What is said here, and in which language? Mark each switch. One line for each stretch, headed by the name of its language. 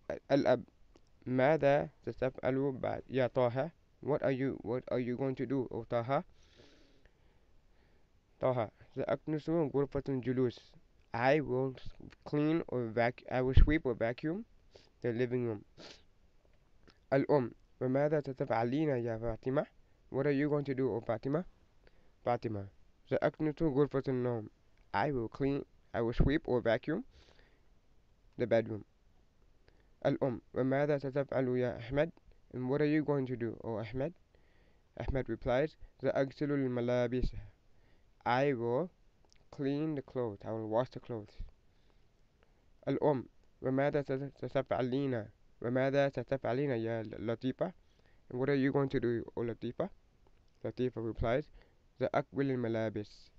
Arabic: الأب ماذا ستفعل بعد يا طه?
English: What are you going to do, O طه?
Arabic: طه سأكنس غرفة الجلوس.
English: I will clean or I will sweep or vacuum the living room.
Arabic: الأم وماذا ستفعلين يا فاطمة?
English: What are you going to do, O Fatima?
Arabic: فاطمة سأكنس غرفة النوم.
English: I will sweep or vacuum the bedroom.
Arabic: الأم وماذا ستفعل يا أحمد?
English: And what are you going to do, O Ahmed? Ahmed replies,
Arabic: سأغسل الملابس.
English: I will clean the clothes. I will wash the clothes.
Arabic: الأم وماذا ستفعلين يا لطيفة?
English: And what are you going to do, O Latifa? Latifa replies,
Arabic: سأكوي الملابس.